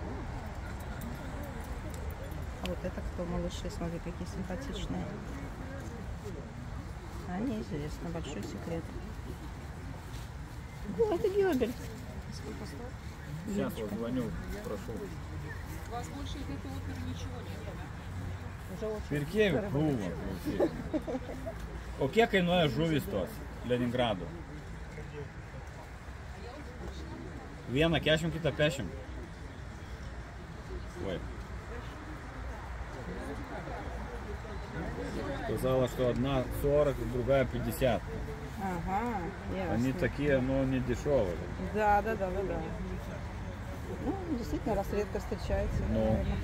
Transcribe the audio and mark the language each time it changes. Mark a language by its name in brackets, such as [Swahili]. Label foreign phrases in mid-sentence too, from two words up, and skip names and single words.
[Russian] А вот это кто, малыши, смотри, какие симпатичные. А неизвестно, большой секрет. О, это гёбель. Сейчас вот звоню, спрошу. У вас больше из этой оперы ничего нет? Уже очень [Lithuanian] Pirkėjų krūva. O kiek kainuoja žuvys tos Leningrado? Vieną 40, kitą 50. [Russian] Ой. Сказала, что одна 40, другая 50. Ага, ясно. Они такие, но не дешевые. Да. Ну, действительно, раз редко встречается,